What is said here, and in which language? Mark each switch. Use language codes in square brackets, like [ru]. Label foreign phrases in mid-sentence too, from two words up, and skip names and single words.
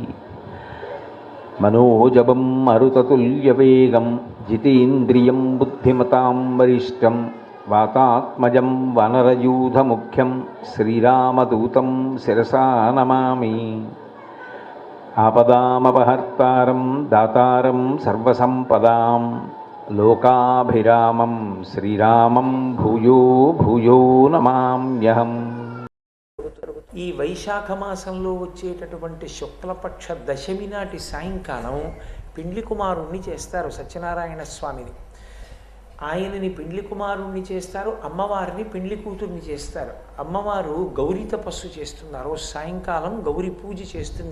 [sa] मनोजवं मरुततुल्यवेगं जितेन्द्रियं बुद्धिमतां वरिष्ठं वातात्मजं वानरयूथमुख्यं श्रीरामदूतं शिरसा नमामि। आपदामपहर्तारं दातारं सर्वसम्पदां लोकाभिरामं श्रीरामं भूयो भूयो नमाम्यहम्। [te] ఈ వైశాఖ మాసంలో వచ్చేటటువంటి శుక్లపక్ష దశమి నాటి సాయంకాలం పిండ్లి కుమారుణ్ణి చేస్తారు సత్యనారాయణ స్వామిని. ఆయనని పిండ్లి కుమారుణ్ణి చేస్తారు, అమ్మవారిని పిండ్లి కూతుర్ని చేస్తారు. అమ్మవారు గౌరీ తపస్సు చేస్తున్నారు. సాయంకాలం గౌరీ పూజ చేస్తుంది.